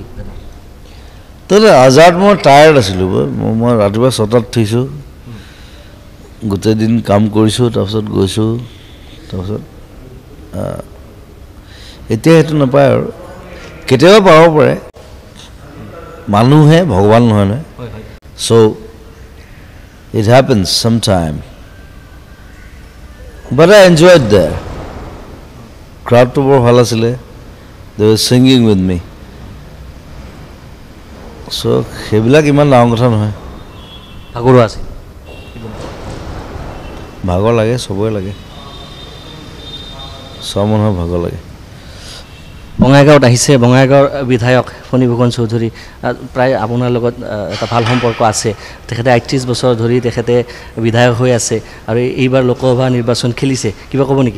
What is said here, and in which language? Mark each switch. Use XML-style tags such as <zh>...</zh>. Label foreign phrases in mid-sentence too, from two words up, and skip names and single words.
<as>তাতে আজাৰত মই টায়াৰ্ড আছিলোঁ মই ৰাতিপুৱা 6টাত উঠিছোঁ গোটেই দিন কাম কৰিছোঁ তাৰপিছত গৈছোঁ তাৰপিছত এতিয়া সেইটো নাপায় আৰু কেতিয়াবা পাব পাৰে মানুহে ভগৱান নহয় নহয়</as> <en>so it happens sometime but I enjoyed there crowd to</en> <as>বৰ ভাল আছিলে</as> <en>they were singing with me so</en> <as>সেইবিলাক ইমান ডাঙৰ কথা নহয় ভাগৰুৱা আছে ভাগৰ লাগে চবৰে লাগে সব মানুহৰ ভাগৰ লাগে বঙাইগাঁৱত আহিছে বঙাইগাঁৱৰ বিধায়ক ফণীভূষণ চৌধুৰী প্ৰায় আপোনাৰ লগত এটা ভাল সম্পৰ্ক আছে তেখেতে ৩৮ বছৰ ধৰি তেখেতে বিধায়ক হৈ আছে আৰু এইবাৰ লোকসভা নিৰ্বাচন খেলিছে কিবা ক'ব নেকি</as>